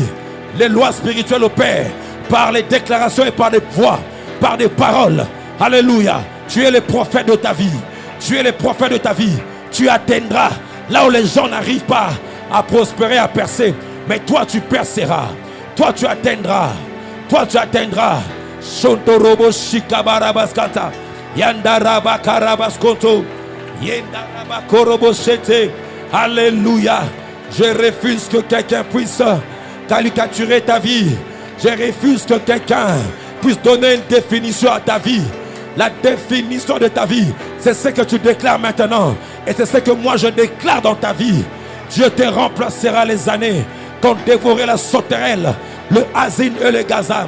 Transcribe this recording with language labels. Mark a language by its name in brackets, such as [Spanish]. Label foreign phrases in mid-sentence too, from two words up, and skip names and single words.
[French] Les lois spirituelles opèrent par les déclarations et par des voix, par des paroles. Alléluia. Tu es le prophète de ta vie. Tu es le prophète de ta vie. Tu atteindras là où les gens n'arrivent pas à prospérer, à percer. Mais toi, tu perceras. Toi, tu atteindras. Toi, tu atteindras. Shontorobo shikabarabaskata. Yandaraba karabaskonto. Yendaraba koroboshete. Alléluia. Je refuse que quelqu'un puisse caricaturer ta vie. Je refuse que quelqu'un puisse donner une définition à ta vie. La définition de ta vie, c'est ce que tu déclares maintenant. Et c'est ce que moi je déclare dans ta vie. Dieu te remplacera les années qu'ont dévoré la sauterelle, le asine et le gazam.